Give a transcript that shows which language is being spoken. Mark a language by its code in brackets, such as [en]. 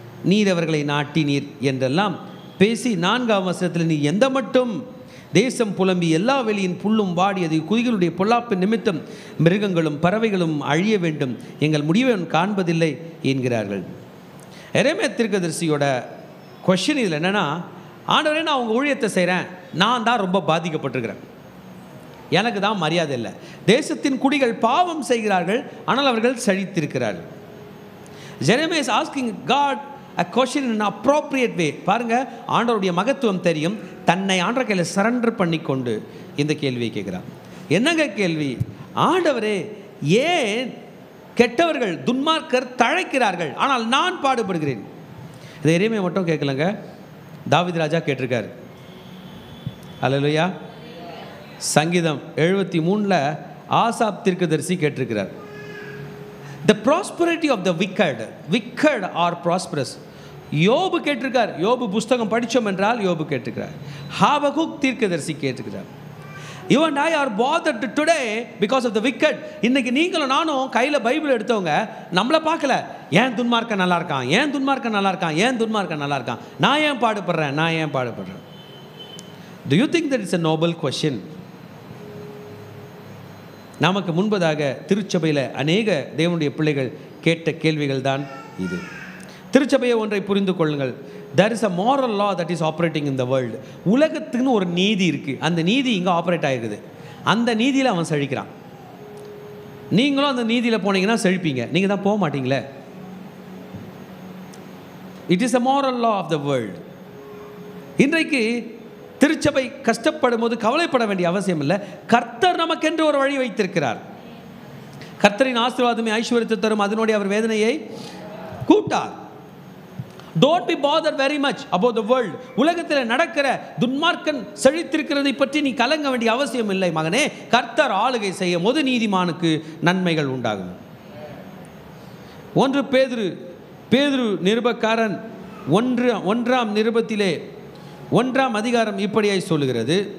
[ta] நீர் அவர்களை நாட்டினீர் என்றெல்லாம் பேசி 4ஆம் வசனத்தில் நீ எந்த மட்டும் தேசம் புலம்பி எல்லா வெளியின் புல்லும் வாடியது, குதிகளுடைய பொல்லாப்பின் நிமித்தம் மிருகங்களும் பறவைகளும் அழிய வேண்டும், எங்கள் முடிவை காண்பதில்லை என்கிறார்கள். எரேமியா தீர்க்கதரிசியோட கொஸ்டின் இதில் என்னென்னா, ஆண்டவரே, நான் அவங்க ஊழியத்தை செய்கிறேன், நான் தான் ரொம்ப பாதிக்கப்பட்டிருக்கிறேன், எனக்கு தான் மரியாதை இல்லை. தேசத்தின் குடிகள் பாவம் செய்கிறார்கள், ஆனால் அவர்கள் செழித்திருக்கிறார்கள். [en] Jeremiah is asking God a question in an appropriate way. [ta] பாருங்க, ஆண்டவருடைய மகத்துவம் தெரியும். தன்னை ஆண்டவர் கையில் சரண்டர் பண்ணி கொண்டு இந்த கேள்வியை கேட்கிறார். என்னங்க கேள்வி? ஆண்டவரே, ஏன் கெட்டவர்கள் துன்மார்க்கர் தழைக்கிறார்கள், ஆனால் நான் பாடுபடுகிறேன்? இதை எரேமியா மட்டும் கேட்கலங்க, தாவீது ராஜா கேட்டிருக்காரு. அல்லேலூயா. சங்கீதம் 73 ஆசாப் தீர்க்கதரிசி கேட்டிருக்கிறார். [en] The prosperity of the wicked are prosperous. [ta] யோபு கேட்டிருக்கார். யோபு புஸ்தகம் படித்தோம் என்றால் யோபு கேட்டிருக்கிறார். ஹாபகுக் தீர்க்கதரிசி கேட்டிருக்கிறார். [en] You and I are bothered today because of the wicked. [ta] இன்னைக்கு நீங்களும் நானும் கையில் பைபிள் எடுத்தவங்க நம்மளை பார்க்கல. ஏன் துன்மார்க்கன் நல்லா இருக்கான், ஏன் துன்மார்க்கன் நல்லா இருக்கான், ஏன் துன்மார்க்கன் நல்லா இருக்கான், நான் ஏன் பாடுபடுறேன். [en] Do you think that it's a noble question? [ta] நமக்கு முன்பதாக திருச்சபையில் அநேக தேவனுடைய பிள்ளைகள் கேட்ட கேள்விகள் தான் இது. திருச்சபையை ஒன்றை புரிந்து கொள்ளுங்கள். [en] There is a moral law that is operating in the world. [ta] உலகத்துக்குன்னு ஒரு நீதி இருக்குது. அந்த நீதி இங்கே ஆப்ரேட் ஆகிருக்குது. அந்த நீதியில் அவன் செழிக்கிறான். நீங்களும் அந்த நீதியில் போனீங்கன்னா செழிப்பீங்க. நீங்கள் தான் போக மாட்டீங்களே. [en] It is a moral law of the world. [ta] இன்றைக்கு திருச்சபை கஷ்டப்படும் போது கவலைப்பட வேண்டிய அவசியம் இல்லை. கர்த்தர் நமக்கென்று ஒரு வழி வைத்திருக்கிறார். கர்த்தரின் ஆசீர்வாதமே ஐஸ்வர்யத்தை தரும், அதனுடைய அவர் வேதனையை கூட்டார். [en] Don't be bothered very much about the world. [ta] உலகத்தில் நடக்கிற துன்மார்க்கன் செழித்திருக்கிறதை பற்றி நீ கலங்க வேண்டிய அவசியம் இல்லை மகனே. கர்த்தர் ஆளுகை செய்யும் போது நீதிமானுக்கு நன்மைகள் உண்டாகும். 1 பேதுரு நிருபக்காரன் 1ஆம் நிருபத்திலே 1ஆம் அதிகாரம் இப்படியாய் சொல்லுகிறது.